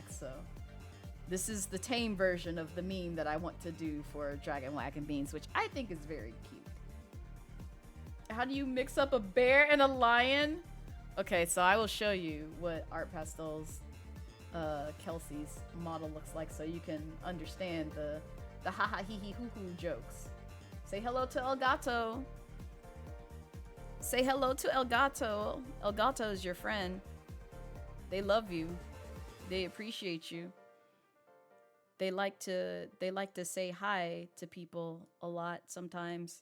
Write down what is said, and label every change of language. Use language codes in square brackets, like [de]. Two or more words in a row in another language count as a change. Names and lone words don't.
[en] So this is the tame version of the meme that I want to do for Dragon Wagon Beans, which I think is very cute. How do you mix up a bear and a lion? Okay, so I will show you what Art Pastel's Kelsey's model looks like so you can understand the ha-ha hee-hee hoo-hoo jokes. Say hello to El Gato. Say hello to El Gato. El Gato is your friend. They love you. They appreciate you. They like to say hi to people a lot sometimes.